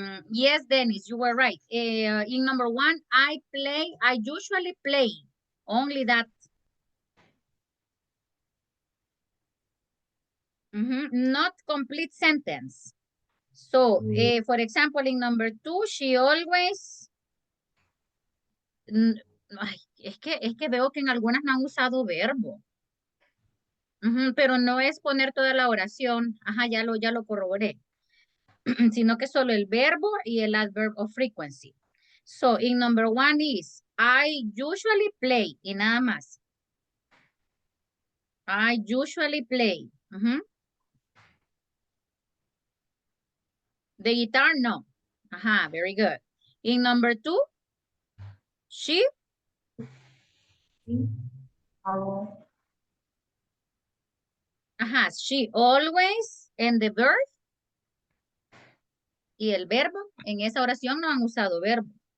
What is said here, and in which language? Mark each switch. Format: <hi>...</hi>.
<en>Yes, Dennis, you were right. In number one, I usually play. Only that. Not complete sentence. So, for example, in number two, she always...</en> <es>Ay, es que veo que en algunas no han usado verbo. Pero no es poner toda la oración. Ajá, ya lo corroboré. Sino que solo el verbo y el adverb of frequency.</es> <en>So, in number one is, I usually play.</en> <es>Y nada más.</es> <en>I usually play. The guitar, no. Ajá, very good. In number two, she. Ajá, Ajá, she always and the verb.</en> <es>Y el verbo, en esa oración no han usado verbo.</es>